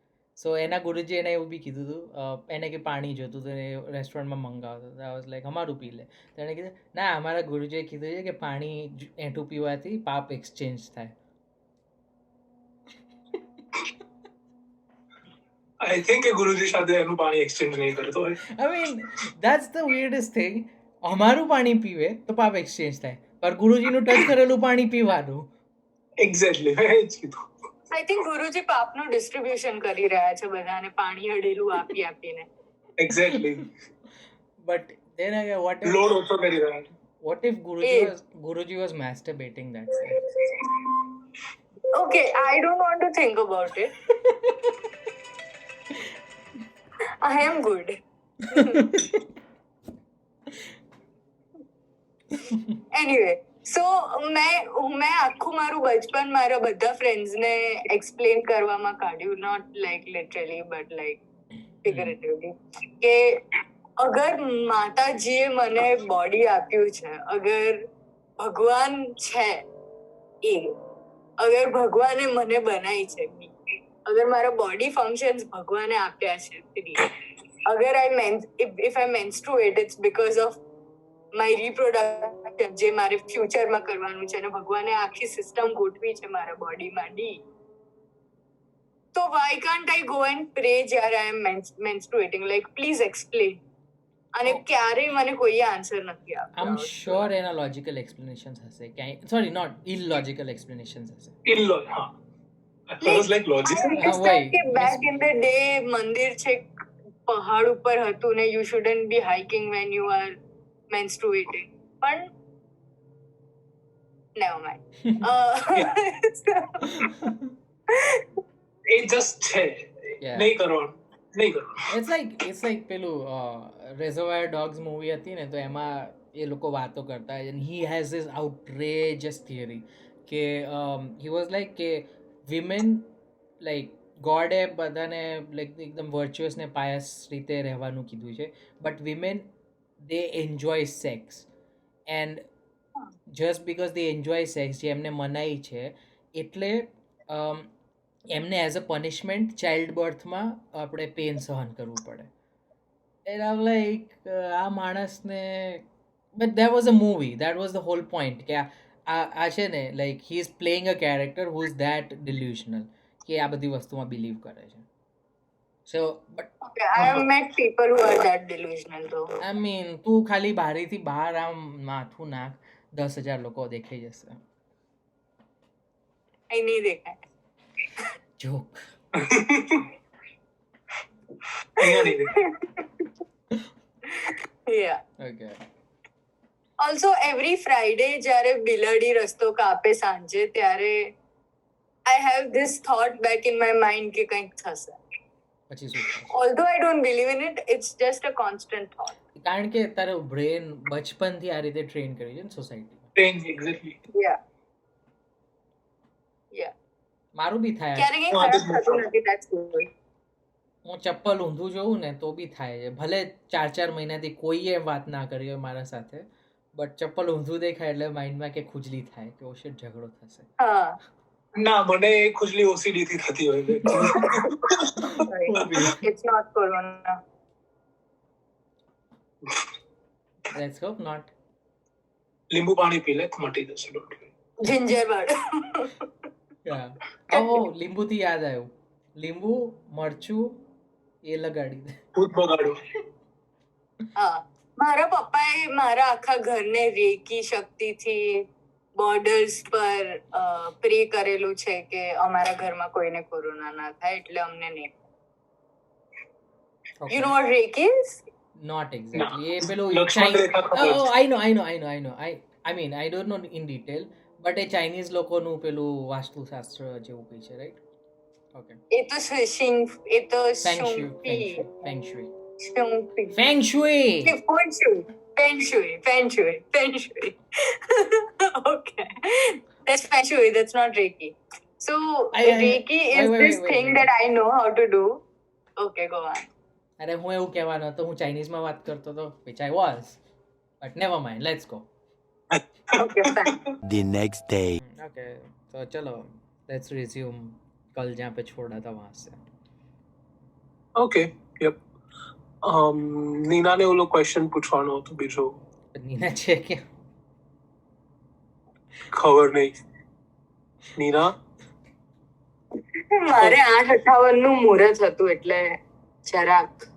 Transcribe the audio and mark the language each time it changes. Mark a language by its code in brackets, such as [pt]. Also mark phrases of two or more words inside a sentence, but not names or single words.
[gu] સો એના ગુરુજી એને એવું બી કીધું હતું, એને કે પાણી જોતું હતું એ રેસ્ટોરન્ટમાં મંગાવતો હતો. [en] I was like [gu] અમારું પી લે. તો એણે કીધું ના, અમારા ગુરુજીએ કીધું છે કે પાણી એઠું પીવાથી પાપ એક્સચેન્જ થાય. [en] I think [gu] કે ગુરુજી સાથે એનું પાણી એક્સચેન્જ નહીં કરતો હોય. [en] I mean that's the weirdest thing. [gu] અમારું પાણી પીવે તો પાપ એક્સચેન્જ થાય, પણ ગુરુજીનું ટચ કરેલું પાણી પીવાનું. એક્ઝેક્ટલી, મેં એ જ કીધું. [en] I think [gu] ગુરુજી પાપનું ડિસ્ટ્રીબ્યુશન કરી રહ્યા છે બધાને પાણી અડેલું આપીને. એક્ઝેક્ટલી. [en] But then again, [gu] લોડ ઓછો કરી રહ્યા છે. [en] what if Guruji was masturbating that day? Okay, I don't want to think about it. I am good. Anyway, so [gu] મેં આખું મારું બચપન મારા બધા ફ્રેન્ડ્સને એક્સપ્લેન કરવામાં કાઢ્યું, [en] not like literally but like figuratively, [gu] કે અગર માતાજીએ મને બોડી આપ્યું છે, અગર ભગવાન છે એ, અગર ભગવાને મને બનાવી છે, અગર મારા [en] body functions [gu] ભગવાને આપ્યા છે free, અગર [en] if I menstruate it's because of my reproduction [gu] જે મારે ફ્યુચરમાં કરવાનું છે અને ભગવાને આખી સિસ્ટમ ગોઠવી છે મારા બોડીમાં ડી, તો [en] why can't I go and pray [gu] જ્યારે [en] I am menstruating? Like please explain. [gu] અને ક્યારેય મને કોઈ આન્સર નથી આપ્યો. [en] I'm sure [gu] એના [en] logical explanations [gu] હશે, [en] sorry not illogical explanations [gu] હશે. હા. [en] I was like logic. I understand કે back in the day [gu] મંદિર છે પહાડ ઉપર હતું ને [en] you shouldn't be hiking when you are menstruating, પણ never mind. [gu] એ જસ્ટ છે. [en] Yeah. [gu] નહીં કરવાનું. [en] It's like [gu] પેલું Reservoir Dogs મૂવી હતી ને, તો એમાં એ લોકો વાતો કરતા, [en] and he has this outrageous theory કે he was like કે women like God [gu] એ બધાને [en] like [gu] એકદમ વર્ચ્યુઅસ ને પાયસ રીતે રહેવાનું કીધું છે, [en] બટ women they enjoy sex, and just because they enjoy sex [gu] જે એમને મનાઈ છે એટલે એમને [en] as a punishment child birthમાં [gu] આપણે પેન સહન કરવું પડે. [en] And I like [gu] આ માણસને, [en] But that was a movie, that was the whole point [gu] કે આ છે ને [en] like he is playing a character who is that delusional [gu] કે આ બધી વસ્તુમાં બિલીવ કરે છે. [en] So but Okay, I have met people who are that delusional though. I mean [gu] તું ખાલી બારીથી બહાર આમ માથું નાખ 10,000 લોકો દેખાઈ જશે [hi] I नहीं देखा है. [gu] જોક અહીંયા નહીં દેખાય. [en] Yeah. [gu] ઓકે [en] Also, every Friday [gu] જ્યારે બિલાડી રસ્તો કાપે સાંજે ત્યારે [en] I have this thought back in my mind કે [gu] કંઈક થશે. પછી શું થશે? [en] Although I don't believe in it, it's just a constant thought. [gu] કારણ કે તારો બ્રેન બચપનથી આ રીતે ટ્રેન કરી છે ને સોસાયટીમાં [en] Strange, exactly. Yeah. Yeah. [gu] મારું બી થાય ક્યારે કંઈ ખરાબ થતું નથી, [en] that's good. [gu] હું ચપ્પલ ઊંધું જોઉં ને તો બી થાય છે ભલે 4 મહિનાથી કોઈએ વાત ના કરી હોય મારા સાથે બટ ચપ્પલ ઊંધું દેખાય એટલે માઇન્ડમાં કે ખુજલી થાય કે [en] oh shit [gu] ઝઘડો થશે હા. ના મને એ ખુજલી OCD થી થતી હોય છે. [en] It's not corona. let's hope not [gu] લીંબુ પાણી પી લે તો મટી જશે. [en] don't worry. Ginger word. [gu] ઓહો લીંબુથી યાદ આવ્યું લીંબુ મરચું એ લગાડી દે ભૂત બગાડો. હા. મારા પપ્પાએ મારા આખા ઘરને રેકી શક્તિથી બોર્ડર્સ પર પ્રે કરેલું છે કે અમારા ઘરમાં કોઈને કોરોના ના થાય એટલે અમને નહીં. [en] You know what reiki is? Not exactly. [gu] એ પેલું લક્ષ્મણ રેખા ખબર છે. [en] I know. I mean, I don't know in detail, but [gu] એ ચાઇનીઝ લોકોનું પેલું વાસ્તુશાસ્ત્ર જેવું કંઈ છે, [en] right? Okay. [gu] એ તો એ તો [en] Feng Shui. Okay. That's Feng Shui. That's not Reiki. So Reiki is this thing that I know how to do. Okay, go on. [gu] અરે હું એવું કહેવાનો હતો હું ચાઇનીઝમાં વાત કરતો હતો [en] which I was, but never mind, let's go. Okay, fine. The next day. Okay, so [hi] चलो [en] let's resume [hi] कल जहाँ पे छोड़ा था वहाँ से. [en] Okay, yep. [gu] નીનાને ઓલો ક્વેશ્ચન પૂછવાનો હતો બીજો નીના છે કે ખબર નહીં. નીના મારે 8:58 નું મુહૂર્ત હતું એટલે જરાક